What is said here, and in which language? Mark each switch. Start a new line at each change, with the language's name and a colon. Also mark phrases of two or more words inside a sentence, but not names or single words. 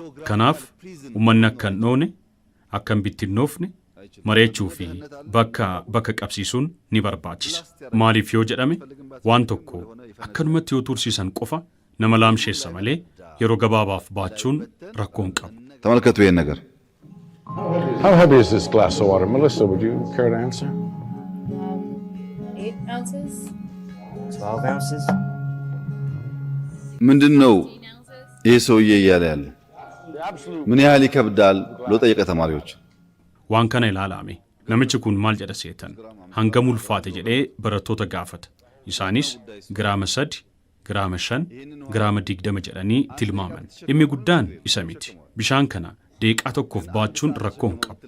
Oromo: Kanaaf uummanni akka hin dhoone, akka hin bittinnoofne mari'achuu fi bakka qabsiisuun ni barbaachisa. Maaliif yoo jedhame waan tokko akkanumatti yoo tursiisan qofa nama laamsheessa malee yeroo gabaabaaf baachuun rakkoon qabu.
Amharic: ተመልከቱ ይሄን ነገር.
English: How heavy is this glass of water? Melissa, would you care to answer? 8 ounces. 12 ounces.
Amharic: ምንድነው ይሄ ሰውዬ እያለ ያለ? ምን ያህል ይከብዳል ብሎ ጠየቀ ተማሪዎች።
Oromo: Waan kana ilaalame namichi kun maal jedha seetan hangam ulfaate jedhee barattoota gaafata. Isaanis giraama 3, giraama 5, giraama 20 jedhanii tilmaaman. Dhimmi guddaan isa miti. Bishaan kana deeqaa tokkoof baachuun rakkoo hin qabu.